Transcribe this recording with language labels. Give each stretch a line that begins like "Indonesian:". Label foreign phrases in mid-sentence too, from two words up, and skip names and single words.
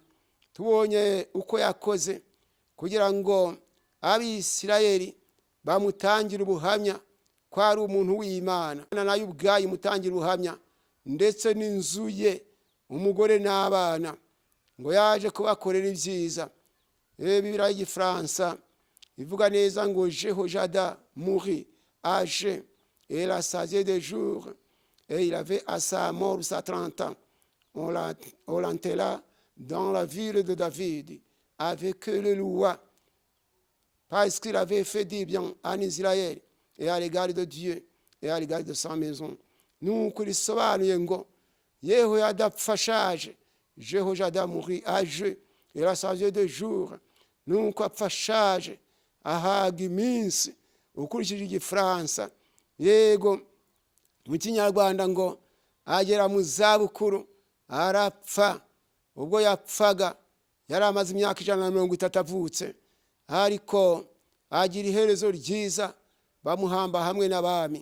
Kinyarwanda: Tubonye uko yakoze kugira ngo Abisirayeli bamutangira ubuhamya ko ari umuntu w'Imana, nayo ubwayo imutangira ubuhamya, ndetse n'inzu ye, umugore n'abana, ngo yaje kubakorera ibyiza. Bibiliya y'Igifaransa ivuga neza ngo
French: Jehoyada mourit âgé et la saisée des jours, et il avait à sa mort 130 ans. On l'enterra dans la ville de David avec le roi, parce qu'il avait fait du bien en Israël et à l'égard de Dieu et à l'égard de sa maison.
Kinyarwanda: Nuko risobanuye ngo Yehoyada apfa ashaje.
French: Jehoyada mourit âgé et la saisée des jours.
Kinyarwanda: Nuko apfa ashaje ahaga iminsi. Ukurikije Igifaransa, yego mu Kinyarwanda ngo agera mu zabukuru arapfa. Ubwo yapfaga yari amaze imyaka 130 avutse, ariko agira iherezo ryiza, bamuhamba hamwe n'abami.